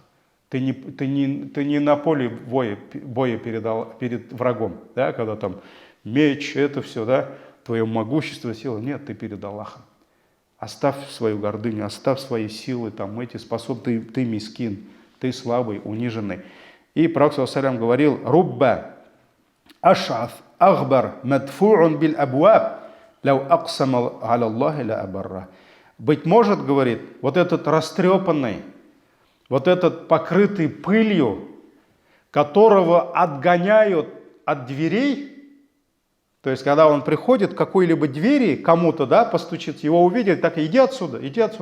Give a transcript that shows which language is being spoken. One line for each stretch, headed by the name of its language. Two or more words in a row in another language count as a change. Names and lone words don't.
Russian: Ты не на поле боя перед врагом, да? Когда там меч, это все, да? Твое могущество, сила. Нет, ты перед Аллахом. Оставь свою гордыню, оставь свои силы, там, эти способны, ты мискин, ты слабый, униженный. И Пророк ﷺ говорил:
Arabic: «رب أشعث أغبر مدفوع بالأبواب لو أقسم على الله لأبره».
Russian: Быть может, говорит, вот этот растрепанный, вот этот покрытый пылью, которого отгоняют от дверей, то есть, когда он приходит к какой-либо двери, кому-то, да, постучит, его увидят, так, иди отсюда, иди отсюда.